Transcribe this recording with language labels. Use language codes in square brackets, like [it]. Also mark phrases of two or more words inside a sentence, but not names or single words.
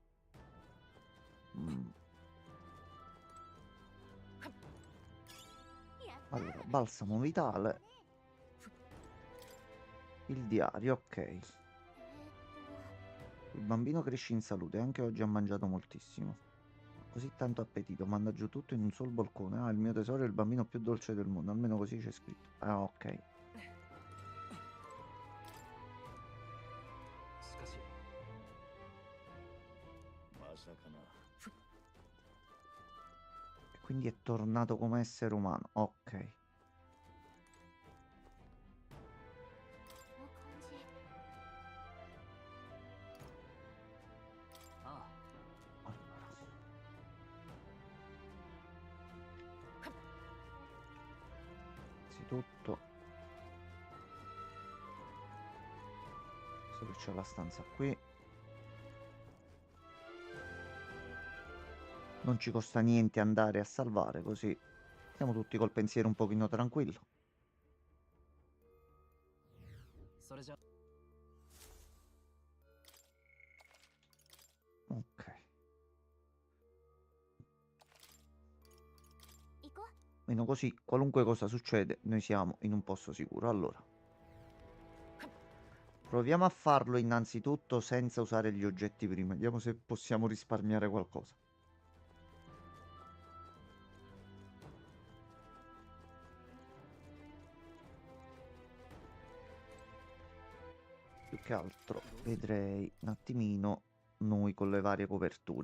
[it] Mm. Allora, balsamo vitale. Il diario, ok. Il bambino cresce in salute, anche oggi ha mangiato moltissimo. Così tanto appetito, manda giù tutto in un solo boccone. Ah, il mio tesoro è il bambino più dolce del mondo, almeno così c'è scritto. Ah, ok. [ja] しかしまさかな。 [it] E quindi è tornato come essere umano, ok. [ja] この感じ。ああ [it] Allora. Innanzitutto. So che c'è la stanza qui. Non ci costa niente andare a salvare, così siamo tutti col pensiero un pochino tranquillo. [ja] それじゃ [it] Ok. [ja] 行こう。 [it] Meno così, qualunque cosa succede, noi siamo in un posto sicuro. Allora, proviamo a farlo innanzitutto senza usare gli oggetti prima. Vediamo se possiamo risparmiare qualcosa. Più che altro vedrei un attimino noi con le varie coperture.